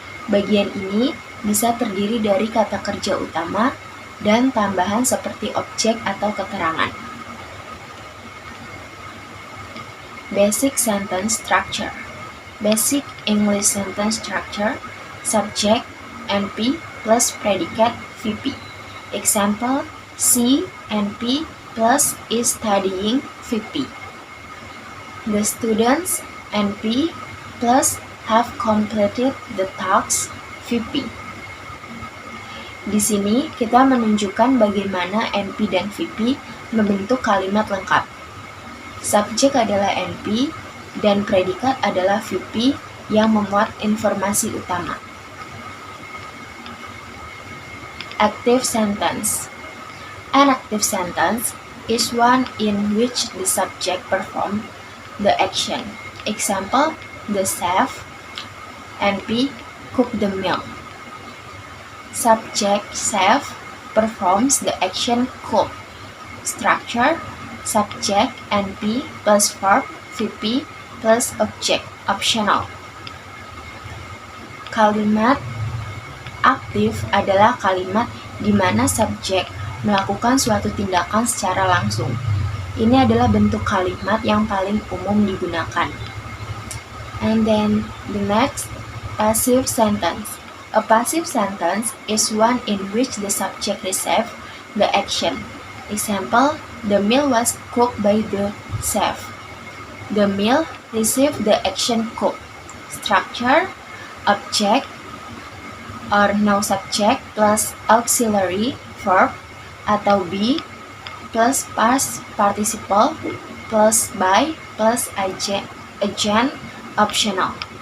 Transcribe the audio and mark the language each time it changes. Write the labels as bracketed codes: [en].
[id] Bagian ini bisa terdiri dari kata kerja utama dan tambahan seperti objek atau keterangan. [en] Basic sentence structure. Basic English sentence structure, subject, NP plus predicate VP. Example, she, NP plus is studying VP. The students, NP plus have completed the tasks VP. [id] Di sini kita menunjukkan bagaimana NP dan VP membentuk kalimat lengkap. Subjek adalah NP dan predikat adalah VP yang memuat informasi utama. [en] Active sentence. An active sentence is one in which the subject performs the action. Example, the chef, NP, cook the meal. Subject chef performs the action cook. Structure, subject NP plus verb VP plus object, optional. [id] Kalimat aktif adalah kalimat di mana subjek melakukan suatu tindakan secara langsung. Ini adalah bentuk kalimat yang paling umum digunakan. [en] And then the next, passive sentence. A passive sentence is one in which the subject receives the action. Example, the meal was cooked by the chef. The meal received the action cook. Structure, object or no subject plus auxiliary verb atau be plus past participle plus by plus agent optional.